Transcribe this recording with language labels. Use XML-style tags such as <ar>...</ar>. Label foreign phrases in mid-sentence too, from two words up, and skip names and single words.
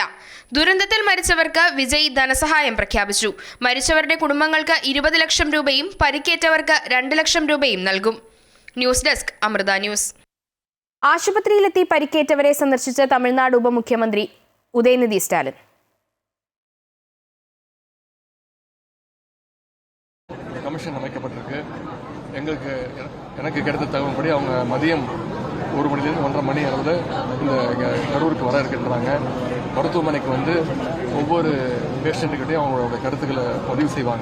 <ml>ദുരന്തത്തിൽ മരിച്ചവർക്ക് വിജയ് ധനസഹായം പ്രഖ്യാപിച്ചു. മരിച്ചവരുടെ കുടുംബങ്ങൾക്ക് 20 ലക്ഷം രൂപയും പരിക്കേറ്റവർക്ക് 2 ലക്ഷം രൂപയും നൽകും. ന്യൂസ് ഡെസ്ക് അമൃത ന്യൂസ്. ആശുപത്രിയിലെത്തി പരിക്കേറ്റവരെ സന്ദർശിച്ച തമിഴ്നാട് ഉപമുഖ്യമന്ത്രി ഉദയനിധി സ്റ്റാലിൻ.</ml> <ta>கமிஷன் அமைக்கப்பட்டிருக்கு. எனக்கு கிடைத்த தகவல்படி அவங்க மதியம் 1 மணிலேருந்து 1:30 மணி அளவில் இந்த கரூருக்கு வர இருக்கின்றாங்க. மருத்துவமனைக்கு வந்து ஒவ்வொரு பேஷண்ட்டுக்கிட்டையும் அவங்களோட கருத்துக்களை பதிவு செய்வாங்க.</ta>